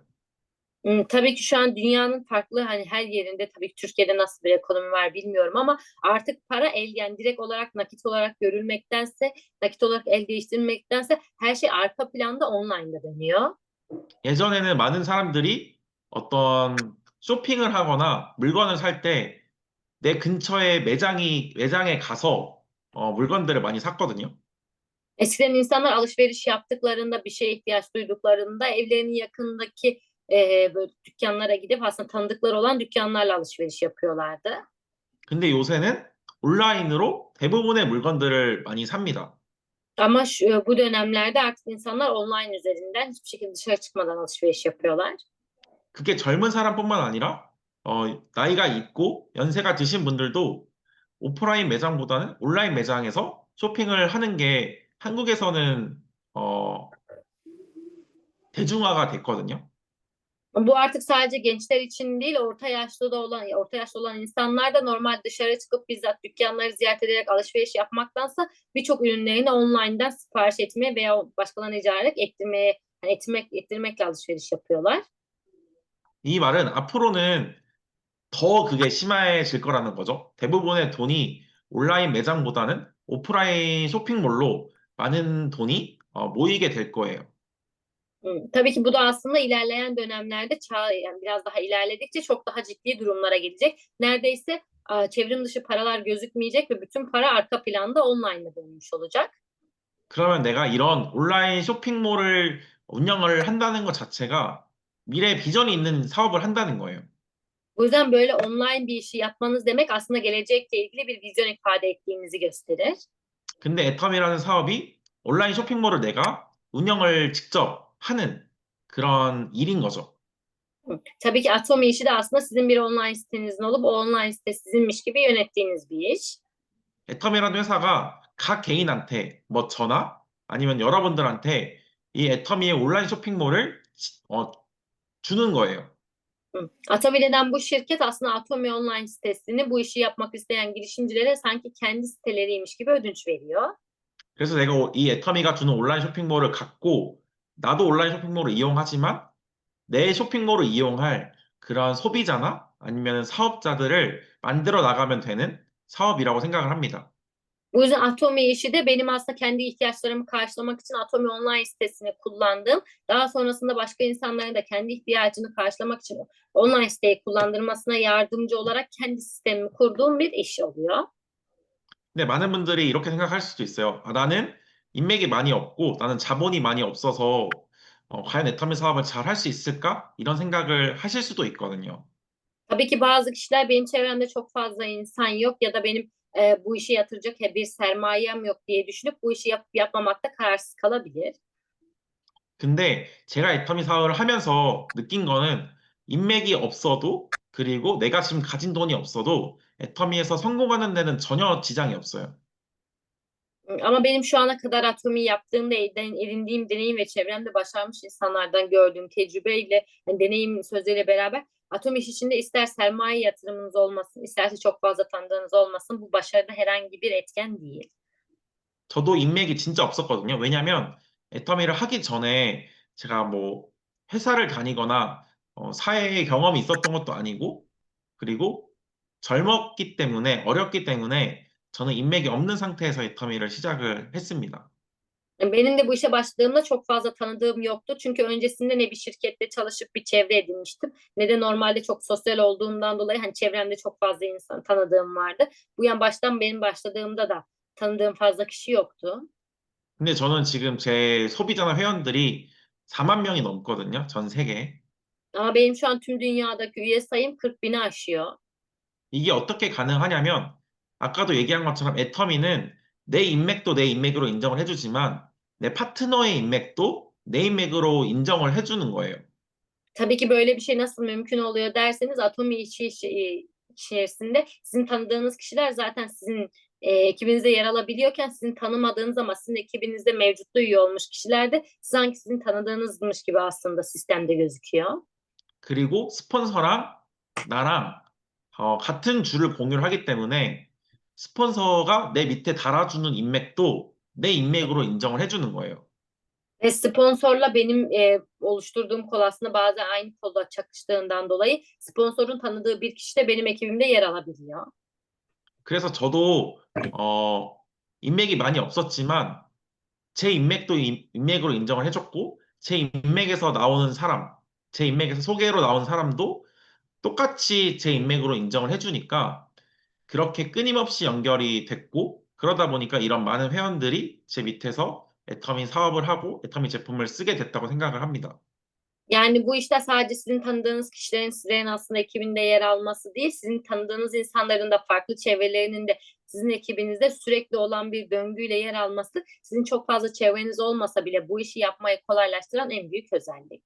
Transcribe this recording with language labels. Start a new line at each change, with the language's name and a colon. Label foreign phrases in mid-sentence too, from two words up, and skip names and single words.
Turkish: Tabii ki şu an dünyanın farklı, hani her yerinde, tabii ki Türkiye'de nasıl bir ekonomi var bilmiyorum ama artık para yani direkt olarak nakit olarak görülmektense, nakit olarak el değiştirmektense her şey arka planda online'da dönüyor.
Korean: 예전에는 많은 사람들이 어떤 쇼핑을 하거나 물건을 살 때 내 근처에 매장에 가서 물건들을 많이 샀거든요.
Turkish: Eskiden insanlar alışveriş yaptıklarında, bir şeye ihtiyaç duyduklarında evlerinin yakındaki böyle dükkanlara gidip aslında tanıdıkları olan dükkanlarla alışveriş yapıyorlardı.
Korean: 근데 요새는 온라인으로 대부분의 물건들을 많이 삽니다.
Turkish: Ama bu dönemlerde artık insanlar online üzerinden hiçbir şekilde dışarı çıkmadan alışveriş yapıyorlar.
Korean: 그게 젊은 사람뿐만 아니라 나이가 있고 연세가 드신 분들도 오프라인 매장보다는 온라인 매장에서 쇼핑을 하는 게 한국에서는 대중화가 됐거든요.
Turkish: Bu artık sadece gençler için değil, orta yaşlı olan insanlar da normal dışarı çıkıp bizzat dükkanları ziyaret ederek alışveriş yapmaktansa birçok ürünlerini online'dan sipariş etmeye veya başkalarına icaraat ettirmekle alışveriş yapıyorlar.
Korean: 이 말은 앞으로는 더 그게 심해질 거라는 거죠. 대부분의 돈이 온라인 매장보다는 오프라인 쇼핑몰로 많은 돈이 모이게 될 거예요.
Turkish: Tabii ki bu da aslında ilerleyen dönemlerde yani biraz daha ilerledikçe çok daha ciddi durumlara gelecek. Neredeyse çevrim dışı paralar gözükmeyecek ve bütün para arka planda online'a dönmüş olacak.
Korean: 그러면 내가 이런 온라인 쇼핑몰을 운영을 한다는 것 자체가 미래 비전이 있는 사업을 한다는 거예요.
Turkish: Bu yüzden böyle online bir işi yapmanız demek aslında gelecekle ilgili bir vizyon ifade ettiğinizi gösterir.
Korean: 근데 애텀이라는 사업이 온라인 쇼핑몰을 내가 운영을 직접 하는 그런 일인 거죠.
Turkish: Tabii ki Atomi işi de aslında sizin bir online sitenizin olup o online site sizinmiş gibi yönettiğiniz bir iş.
Korean: 애텀이라는 회사가 각 개인한테 뭐 저나 아니면 여러분들한테 이 애터미의 온라인 쇼핑몰을 주는 거예요.
Turkish: Atomi denen bu şirket aslında Atomi online sitesini bu işi yapmak isteyen girişimcilere sanki kendi siteleriymiş gibi ödünç veriyor.
Korean: 그래서 내가 이 애터미가 주는 온라인 쇼핑몰을 갖고 나도 온라인 쇼핑몰을 이용하지만 내 쇼핑몰을 이용할 그런 소비자나 아니면 사업자들을 만들어 나가면 되는 사업이라고 생각을 합니다.
Turkish: Bu yüzden Atomi işi de benim aslında kendi ihtiyaçlarımı karşılamak için Atomi online sitesini kullandığım, daha sonrasında başka insanların da kendi ihtiyacını karşılamak için online siteyi kullandırmasına yardımcı olarak kendi sistemimi kurduğum bir iş oluyor.
Korean: 근데 많은 분들이 이렇게 생각할 수도 있어요. 아, 나는 인맥이 많이 없고 나는 자본이 많이 없어서 과연 애터미 사업을 잘 할 수 있을까? 이런 생각을 하실 수도 있거든요.
Turkish: Tabii ki bazı kişiler benim çevremde çok fazla insan yok ya da benim bu işe yatıracak bir sermayem yok diye düşünüp bu işi yapmamakta kararsız kalabilir.
Korean: 근데 제가 애터미 사업을 하면서 느낀 거는 인맥이 없어도 그리고 내가 지금 가진 돈이 없어도 애터미에서 성공하는 데는 전혀 지장이 없어요.
Turkish: Ama benim şu ana kadar Atomi yaptığımda edindiğim deneyim ve çevremde başarmış insanlardan gördüğüm tecrübeyle, yani deneyim sözleriyle beraber Atomi iş içinde ister sermaye yatırımınız olmasın, isterse çok fazla tanıdığınız olmasın, bu başarıda herhangi bir etken değil.
Korean: 저도 인맥이 진짜 없었거든요. 왜냐면 애터미를 하기 전에 제가 뭐 회사를 다니거나 사회에 경험이 있었던 것도 a니고 그리고 젊었기 때문에 어렸기 때문에 저는 인맥이 없는 상태에서 애터미를 시작을 했습니다.
Turkish: Benim de bu işe başladığımda çok fazla tanıdığım yoktu. Çünkü öncesinde ne bir şirkette çalışıp bir çevre edinmiştim, ne de normalde çok sosyal olduğumdan dolayı hani çevremde çok fazla insan tanıdığım vardı. Bu yan baştan benim başladığımda da tanıdığım fazla kişi yoktu.
Korean: 근데 저는 지금 제 소비자나 회원들이 4만 명이 넘거든요. 전 세계에.
Turkish: Ama benim şu an tüm dünyadaki üye sayım 40 bini aşıyor.
Korean: 이게 어떻게 가능하냐면 아까도 얘기한 것처럼 애터미는 내 인맥도 내 인맥으로 인정을 해주지만 내 파트너의 인맥도 내 인맥으로 인정을 해주는 거예요.
Turkish: Tabii ki böyle bir şey nasıl mümkün oluyor derseniz Atomi içerisinde sizin tanıdığınız kişiler zaten sizin ekibinizde yer alabiliyorken sizin tanımadığınız ama sizin ekibinizde mevcutluğu üye olmuş kişiler de sanki sizin tanıdığınızmış gibi aslında sistemde gözüküyor.
Korean: 그리고 스폰서랑 나랑 같은 줄을 공유를 하기 때문에 스폰서가 내 밑에 달아주는 인맥도 내 인맥으로 인정을 해주는 거예요.
Turkish: Ve sponsorla benim oluşturduğum kol aslında bazen aynı kolda çakıştığından dolayı sponsorun tanıdığı bir kişi de benim ekibimde yer alabiliyor.
Korean: 그래서 저도 인맥이 많이 없었지만 제 인맥도 인맥으로 인정을 해줬고 제 인맥에서 나오는 사람, 제 인맥에서 소개로 나온 사람도 똑같이 제 인맥으로 인정을 해주니까 그렇게 끊임없이 연결이 됐고 그러다 보니까 이런 많은 회원들이 제 밑에서 애터미 사업을 하고 애터미 제품을 쓰게 됐다고 생각을 합니다.
Turkish: Yani bu işte sadece sizin tanıdığınız kişilerin sizlerin aslında ekibinde yer alması değil, sizin tanıdığınız insanların da farklı çevrelerinin de sizin ekibinizde sürekli olan bir döngüyle yer alması, sizin çok fazla çevreniz olmasa bile bu işi yapmayı kolaylaştıran en büyük özellik.